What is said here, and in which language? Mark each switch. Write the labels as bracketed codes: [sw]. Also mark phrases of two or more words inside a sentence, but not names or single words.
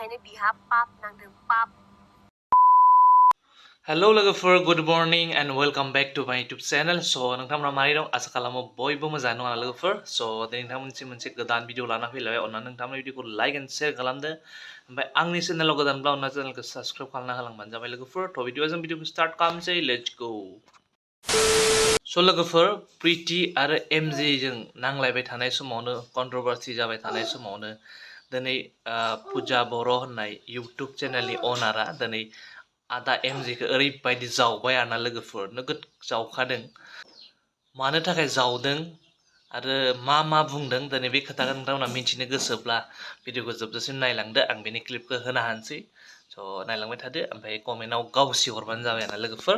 [brx] बेनिखायनो बिहा पाप नांदों पाप [en] Hello लोगोफोर good morning and welcome back to my YouTube channel. [brx] So नोंथांमोना मारै दं आसा खालामो बयबो मोजाङै दं लोगोफोर. So दिनै नोंथांमोनसिम मोनसे गोदान भिडिअ लाना फैलायबाय. अन्नानै नोंथांमोना भिडिअखौ [en] like and share [brx] खालामदो. ओमफ्राय आंनि चेनेलाव गोदानब्ला अन्ना चेनेलखौ साबस्क्राइब खालामना होलांबानो जाबाय लोगोफोर. थ' भिडिअजों भिडिअखौ स्टार्ट खालामसै. [en] let's go. [brx] स' लोगोफोर प्रिति आरो एमजे जों नांलायबाय थानाय समावनो कन्ट्रोभार्सि जाबाय थानाय समावनो दिनै पुजा बर' होननाय इउटुब चेनेलनि अनारा दिनै आदा एमजेखौ ओरैबायदि जावबाय आरोना लोगोफोर नोगोद जावखादों मानो थाखाय जावदों आरो मा बुंदों दिनै बे खोथाखौ नोंथांमोना मिथिनो गोसोब्ला भिडिअखौ जोबजासिम नायलांदो आं बेनि क्लिपखौ होना होनोसै स' नायलांबाय थादो ओमफ्राय कमेन्टआव गावसि हरबानो जाबाय आरोना लोगोफोर